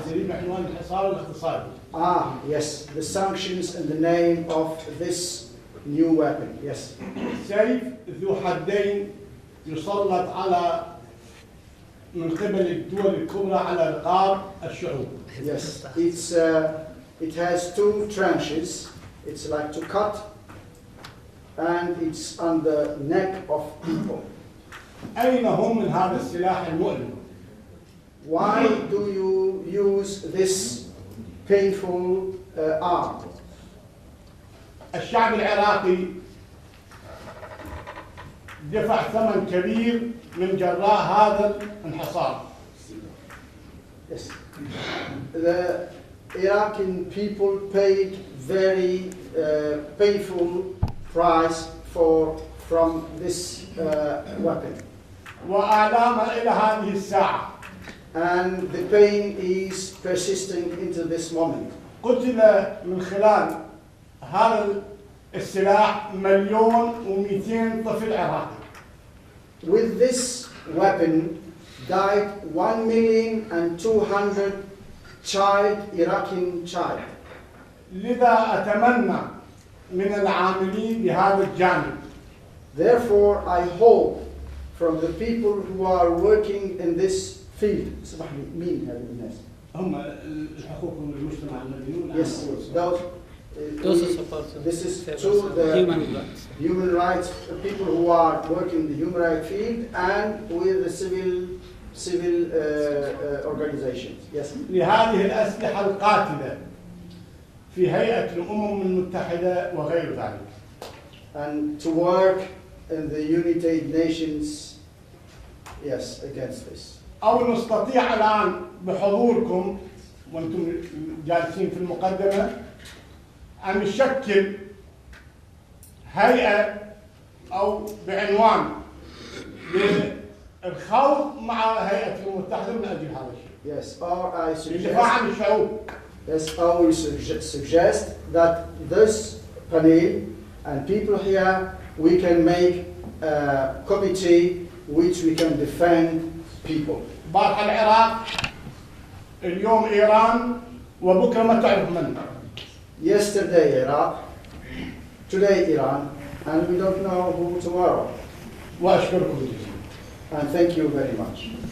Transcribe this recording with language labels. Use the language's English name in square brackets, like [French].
[Arabic] بعنوان الحصار الاقتصادي. [English] Yes, the sanctions in the name of this new weapon. Yes. [Arabic] سيف ذو حدين يسلط على من قبل الدول الكبرى على رقاب الشعوب. [English] Yes, it has two tranches. It's like to cut, and it's on the neck of people. [Arabic] أين هم من هذا السلاح المؤلم؟ [English] Why do you use this painful arm? [Arabic] الشعب العراقي دفع ثمن كبير من جراء هذا الانحصار. [English] Yes. The Iraqi people paid very painful price from this weapon. [Arabic] وآلام إلى هذه الساعة. [English] And the pain is persisting into this moment. [Arabic] قتل من خلال هذا السلاح 1,200,000 طفل عراقي. [English] With this weapon died 1,200,000 Iraqi child. [Arabic] لذا أتمنى من العاملين بهذا الجانب. [English] Therefore, I hope from the people who are working in this field. [Arabic] مين هذه الناس؟ هم الحقوق المجتمع المدني. [English] Yes, those are supposed to. This is to the human rights people who are working in the human rights field and with the civil organizations. Yes. [Arabic] لهذه الأسلحة القاتلة في هيئة الأمم المتحدة وغير ذلك. [English] And to work in the United Nations, yes, against this. [Arabic] أو نستطيع الآن بحضوركم وأنتم جالسين في المقدمة أن نشكل هيئة أو بعنوان للخوض مع هيئة الأمم المتحدة من أجل هذا الشيء. [English] Yes, or I suggest. [Arabic] للدفاع عن الشعوب. [English] Yes, I will suggest that this panel and people here we can make a committee which we can defend people. [Arabic] بارح العراق اليوم إيران وبكرة ما تعرف من. [English] Yesterday Iraq, today Iran, and we don't know who tomorrow. [Arabic] وأشكركم جزيلا. [English] And thank you very much.